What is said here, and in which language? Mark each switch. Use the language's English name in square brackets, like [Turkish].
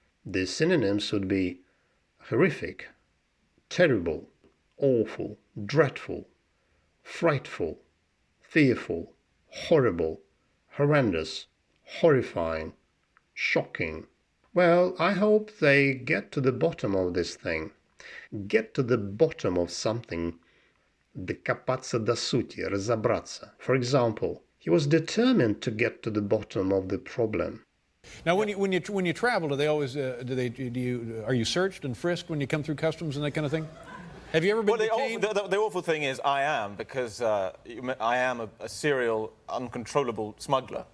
[English] The synonyms would be horrific, terrible, awful, dreadful, frightful, fearful, horrible, horrendous, horrifying, shocking. Well, I hope they get to the bottom of this thing. Get to the bottom of something. [Russian] Докопаться до сути, разобраться. [English] For example, he was determined to get to the bottom of the problem. Now, when you travel, do they always are you searched and frisked when you come through customs and that kind of thing? Have you ever been detained? The awful thing is I am, because I am a serial, uncontrollable smuggler.